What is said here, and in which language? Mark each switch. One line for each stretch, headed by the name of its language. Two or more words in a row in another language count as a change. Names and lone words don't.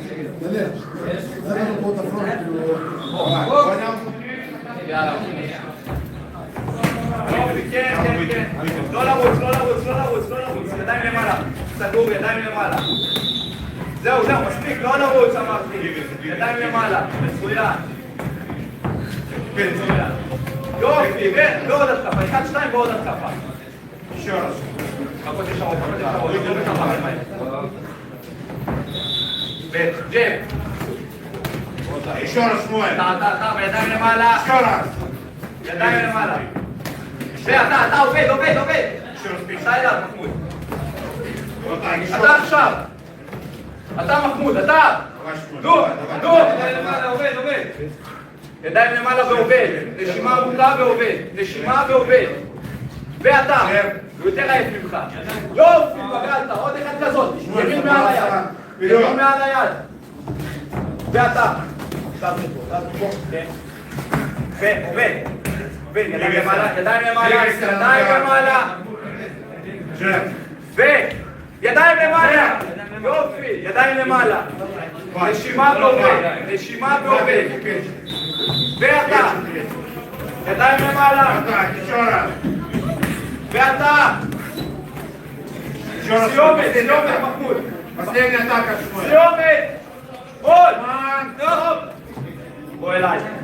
Hebrew: כן. לא לרוץ. ידיים למעלה. זהו, מספיק, לא לרוץ, אמרתי. ידיים למעלה, מצוין. יופי, ועוד התקפה, 1, 2 ועוד התקפה.
Russian: еще раз.
Hebrew: חכות ישרות. וג'ב.
Russian: еще раз מועד.
Hebrew: אתה, ידיים למעלה.
Russian: еще раз.
Hebrew: ידיים למעלה. ואתה עובד.
Russian: еще раз пить.
Hebrew: אתה אליו, מחמוד.
Russian: вот так, еще
Hebrew: אתה
Russian: раз.
Hebrew: עכשיו. אתה מחמוד, אתה. נו, ידיים למעלה, עובד. ידיים למעלה ועובד. נשימה עמוקה ועובד. ואתה. הוא יותר עייף ממך. יופי, פגעת, עוד אחד כזאת. ימין מעל היד. ואתה. ועובד. ידיים למעלה. ידיים למעלה. יופי, ידיים למעלה. נשימה ועובד. ואתה. ידיים למעלה.
Russian: Так, еще раз.
Hebrew: ואתה.
Russian: Еще раз.
Hebrew: סיומת, סיומת, מחמוד.
Russian: Последняя атака, Шмуэль.
Hebrew: סיומת. עוד. Ман. טוב. בוא אליי.